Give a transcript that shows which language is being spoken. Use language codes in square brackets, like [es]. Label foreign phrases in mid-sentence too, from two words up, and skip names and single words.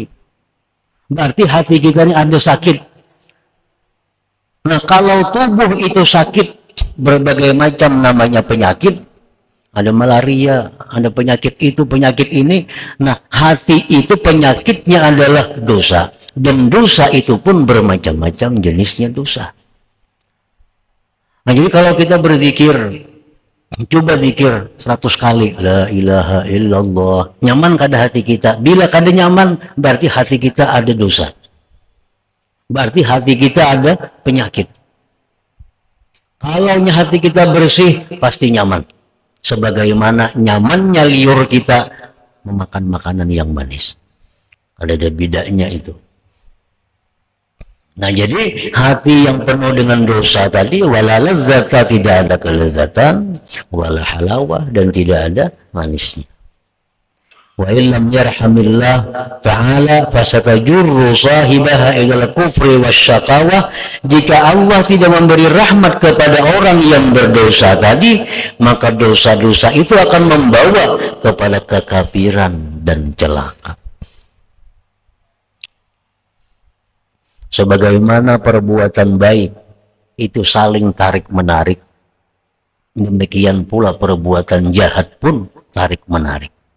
[id] Berarti hati kita ini ada sakit. Nah, kalau tubuh itu sakit, berbagai macam namanya penyakit, ada malaria, ada penyakit itu, penyakit ini. Nah, hati itu penyakitnya adalah dosa, dan dosa itu pun bermacam-macam jenisnya dosa. Nah, jadi kalau kita berzikir, coba zikir 100 kali, [ar] لا إله إلا الله, [bjn] nyaman kada hati kita? Bila kada nyaman, berarti hati kita ada dosa, berarti hati kita ada penyakit. [id] Kalau hati kita bersih, pasti nyaman. Sebagaimana nyamannya liur kita memakan makanan yang manis. Ada bedanya itu. Nah, jadi hati yang penuh dengan dosa tadi, [ar] ولا لذة, [id] tidak ada kelezatan, [ar] ولا حلاوة, [id] dan tidak ada manisnya. [ar] وإلا يرحمه الله تعالى فستجر صاحبها إلى الكفر والشقاوة. [id] Jika Allah tidak memberi rahmat kepada orang yang berdosa tadi, maka dosa-dosa itu akan membawa kepada kekafiran dan celaka. Sebagaimana perbuatan baik itu saling tarik-menarik, Demikian pula perbuatan jahat pun tarik-menarik.